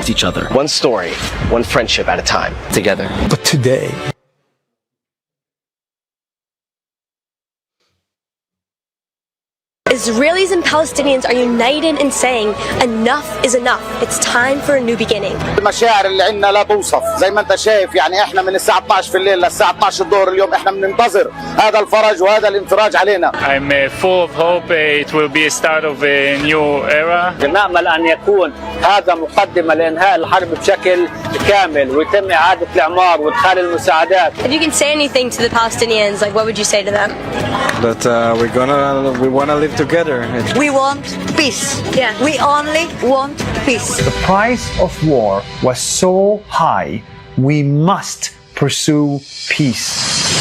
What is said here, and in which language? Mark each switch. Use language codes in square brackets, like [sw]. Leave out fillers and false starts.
[en] Each other. One story, one friendship at a time. Together. But today, Israelis and Palestinians are united in saying enough is enough. It's time for a new beginning. [ar] المشاعر اللي عندنا لا توصف زي ما انت شايف يعني احنا من الساعة 12 في الليل للساعة 12 الظهر اليوم احنا بننتظر هذا الفرج وهذا الانفراج علينا. [en] I'm full of hope. It will be a start of a new era. [ar] نأمل أن يكون هذا مقدمة لإنهاء الحرب بشكل كامل ويتم إعادة الإعمار وإدخال المساعدات. [en] If you can say anything to the Palestinians, like what would you say to them? That we wanna live together. We want peace. Yeah. We only want peace. The price of war was so high, we must pursue peace.